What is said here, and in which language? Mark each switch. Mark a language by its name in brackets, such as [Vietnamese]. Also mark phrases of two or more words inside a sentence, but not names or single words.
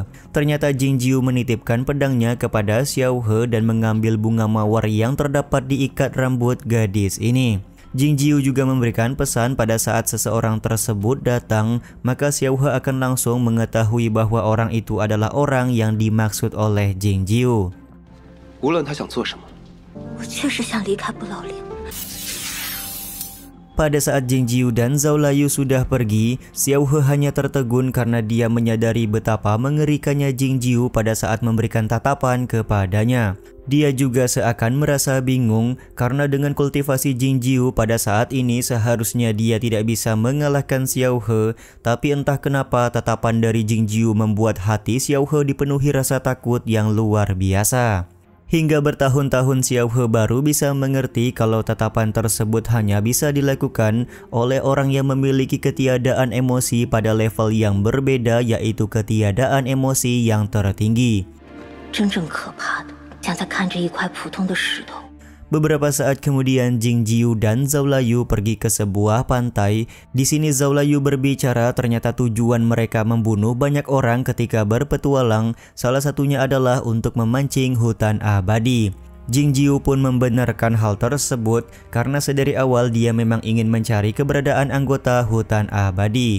[Indonesian] Ternyata Jing Jiu menitipkan pedangnya kepada Xiao He dan mengambil bunga mawar yang terdapat di ikat rambut gadis ini. Jing Jiu juga memberikan pesan pada saat seseorang tersebut datang, maka Xiao He akan langsung mengetahui bahwa orang itu adalah orang yang dimaksud oleh Jing Jiu. [Chinese] 无论他想做什么，我确实想离开不老岭。 [Indonesian] Pada saat Jing Jiu dan Zhao Layu sudah pergi, Xiao He hanya tertegun karena dia menyadari betapa mengerikannya Jing Jiu pada saat memberikan tatapan kepadanya. Dia juga seakan merasa bingung karena dengan kultivasi Jing Jiu pada saat ini seharusnya dia tidak bisa mengalahkan Xiao He, tapi entah kenapa tatapan dari Jing Jiu membuat hati Xiao He dipenuhi rasa takut yang luar biasa. Hingga bertahun-tahun Xiao He baru bisa mengerti kalau tatapan tersebut hanya bisa dilakukan oleh orang yang memiliki ketiadaan emosi pada level yang berbeda, yaitu ketiadaan emosi yang tertinggi. [Chinese] 真正可怕的，像在看着一块普通的石头。 [Indonesian] Beberapa saat kemudian Jing Jiu dan Zhao Layu pergi ke sebuah pantai. Di sini Zhao Layu berbicara ternyata tujuan mereka membunuh banyak orang ketika berpetualang. Salah satunya adalah untuk memancing hutan abadi. Jing Jiu pun membenarkan hal tersebut karena sedari awal dia memang ingin mencari keberadaan anggota hutan abadi.